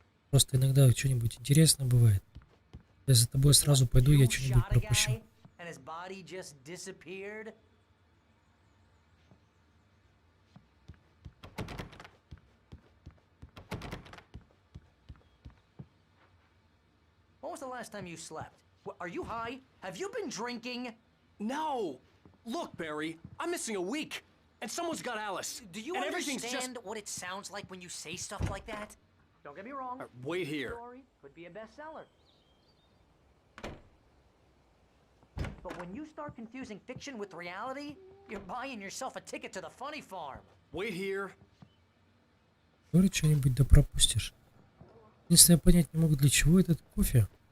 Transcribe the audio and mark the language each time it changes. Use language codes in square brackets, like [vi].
[ru] Просто иногда что-нибудь интересное бывает. Я за тобой сразу пойду, я что-нибудь пропущу. [en] And his body just disappeared. When was the last time you slept? Are you high? Have you been drinking? No! Look, Barry, I'm missing a week, and someone's got Alice. Do you and understand what it sounds like when you say stuff like that? Don't get me wrong. Wait here. Story could be a bestseller. But when you start confusing fiction with reality, you're buying yourself a ticket to the funny farm. Wait here. [ru] Говорит что-нибудь, да пропустишь. Единственное, понять не могу, для чего этот кофе.